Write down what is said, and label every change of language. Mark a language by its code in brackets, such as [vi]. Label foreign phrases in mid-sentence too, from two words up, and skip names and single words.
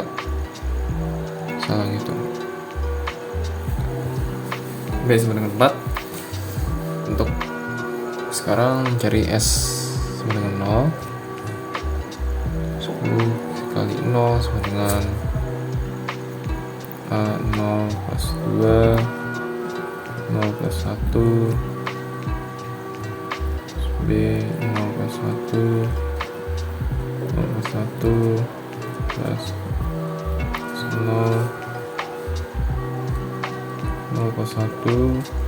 [id] Salah ngitung. B sama dengan 4. Untuk sekarang cari S sama dengan 0. 10 kali 0 sama dengan A 0 plus 2 0 plus 1 B 0 plus 1 0 plus 1 plus 0 0 plus 1,